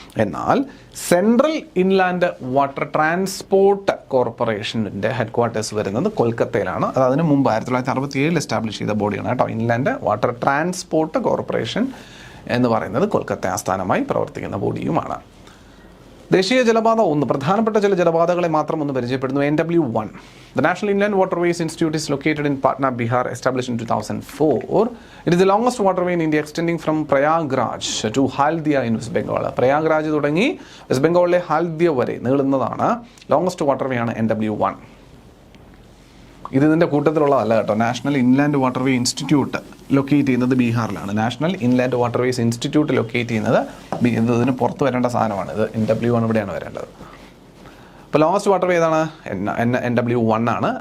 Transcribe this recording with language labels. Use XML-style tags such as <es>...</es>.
<ml>എന്നാൽ central inland water transport കോർപ്പറേഷൻ്റെ head quarters വരുന്നത് കൊൽക്കത്തയിലാണ്. അത് അതിന് മുമ്പ് 1967 എസ്റ്റാബ്ലിഷ് ചെയ്ത ബോഡിയാണ് കേട്ടോ. ഇൻലാൻഡ് വാട്ടർ ട്രാൻസ്പോർട്ട് കോർപ്പറേഷൻ എന്ന് പറയുന്നത് കൊൽക്കത്ത ആസ്ഥാനമായി പ്രവർത്തിക്കുന്ന ബോഡിയുമാണ്. ദേശീയ ജലപാത 1, പ്രധാനപ്പെട്ട ചില ജലപാതകളെ മാത്രം ഒന്ന് പരിചയപ്പെടുന്നു.</ml> <en>NW1, The National Inland Waterways Institute is located in Patna, Bihar, established in 2004. It is the longest waterway in India, extending from Prayagraj to Haldia in West Bengal.</en> <ml>Prayagraj തുടങ്ങി വെസ്റ്റ് ബംഗാളിലെ ഹാൽദിയ വരെ നീളുന്നതാണ് ലോങ്സ്റ്റ് വാട്ടർവേ ആണ് NW1. ഇത് ഇതിൻ്റെ കൂട്ടത്തിലുള്ളതല്ല കേട്ടോ. National inland waterway institute locate ചെയ്യുന്നത് ബീഹാറിലാണ്. National inland waterways institute locate ചെയ്യുന്നത് ഇതിന് പുറത്ത് വരേണ്ട സാധനമാണ്. ഇത് NW1 ഇവിടെയാണ് വരേണ്ടത്. അപ്പോൾ ലോങ്സ്റ്റ് വാട്ടർവേ ഏതാണ്? NW1 ആണ്.</ml>